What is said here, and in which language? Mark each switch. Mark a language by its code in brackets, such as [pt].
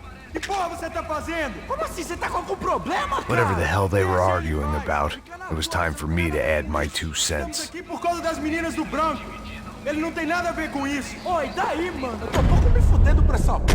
[pt] Que porra você tá fazendo? Como assim? Você tá com algum problema, cara? [en] Whatever the hell they were arguing about, it was time for me to add my 2 cents. [pt] Estamos aqui por causa das meninas do branco. Ele não tem nada a ver com isso. Oi, daí, mano? Eu tô pouco me fudendo pra essa...